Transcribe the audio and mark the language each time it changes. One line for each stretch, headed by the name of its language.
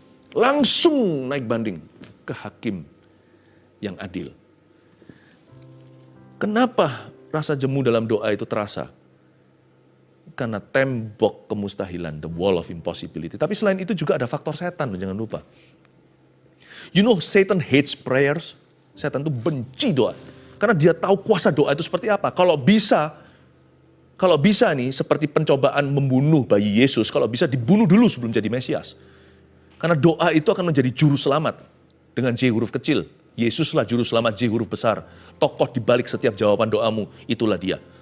Indonesian: Langsung naik banding ke hakim yang adil. Kenapa rasa jemu dalam doa itu terasa? Karena tembok kemustahilan,
English: the wall of impossibility.
Indonesian: Tapi selain itu juga ada faktor setan, jangan lupa.
English: You know, Satan hates prayers.
Indonesian: Setan itu benci doa. Karena dia tahu kuasa doa itu seperti apa. Kalau bisa nih, seperti pencobaan membunuh bayi Yesus, kalau bisa dibunuh dulu sebelum jadi Mesias. Karena doa itu akan menjadi juru selamat dengan J huruf kecil. Yesuslah juru selamat J huruf besar. Tokoh di balik setiap jawaban doamu, itulah Dia.